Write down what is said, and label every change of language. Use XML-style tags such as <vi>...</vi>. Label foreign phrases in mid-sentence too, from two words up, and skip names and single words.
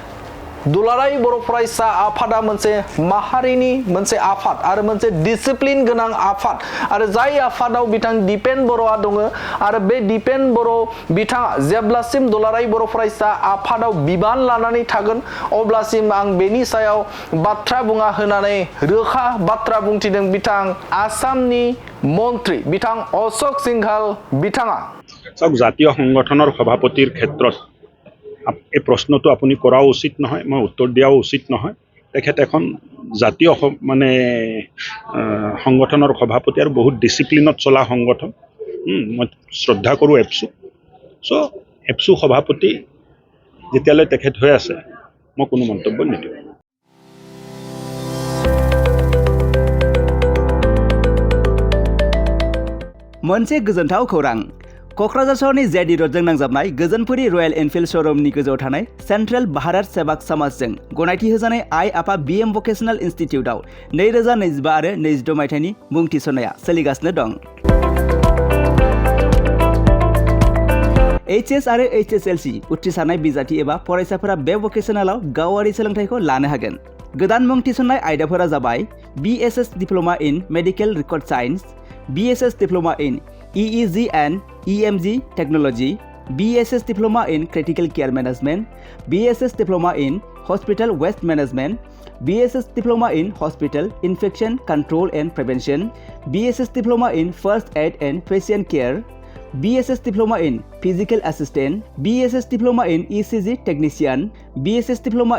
<brx>दुलाराय बर' फरायसा आफादा मोनसे माहारिनि मोनसे आफाद आरो मोनसे डिसिप्लिन गोनां आफाद आरो जाय आफादाव बिथां दिपेन बर'आ दङ आरो बे दिपेन बर' बिथाङा जेब्लासिम दुलाराय बर' फरायसा आफादाव बिबान लानानै थागोन अब्लासिम आं बेनि सायाव बाथ्रा बुङा होननानै रोखा बाथ्रा बुंथिदों बिथां आसामनि मन्त्रि बिथां अशोक सिंघाल बिथाङा</brx> <as>জাতীয় সংগঠনৰ সভাপতিৰ ক্ষেত্ৰত এই প্ৰশ্নটো আপুনি কৰাও উচিত নহয় মই উত্তৰ দিয়াও উচিত নহয় তেখেত এখন জাতীয় মানে সংগঠনৰ সভাপতি আৰু বহুত ডিসিপ্লিনত চলা সংগঠন মই শ্ৰদ্ধা কৰোঁ এপছু এপছু সভাপতি যেতিয়ালৈ তেখেত হৈ আছে মই কোনো মন্তব্য নিদিওঁ</as> <brx>मोनसे गोजोनथाव खौरां क'क्राझार सहरनि जेडि रडजों नांजाबनाय गोजोनपुरी रयेल एनफिल्ड श'रुमनि गोजौआव थानाय सेन्ट्रेल भारत सेवाक समाजजों गनायथि होजानाय आइ आफा बिएम भकेशनेल इनस्टिट्यूटआव 2025 आरो 26 मायथाइनि मुं थिसननाया सोलिगासिनो दं एचएस आरो एचएसएलसी उथ्रिसारनाय बिजाथि एबा फरायसाफोरा बे भकेशनेलाव गावारि सोलोंथाइखौ लानो हागोन गोदान मुं थिसननाय आयदाफोरा जाबाय</brx> <en>BSS Diploma in Medical Record Science BSS Diploma in EEG and EMG Technology, BSS Diploma in Critical Care Management, BSS Diploma in Hospital Waste Management, BSS Diploma in Hospital Infection Control and Prevention, BSS Diploma in First Aid and Patient Care, BSS Diploma in Physical Assistant, BSS Diploma in ECG Technician, BSS Diploma</en>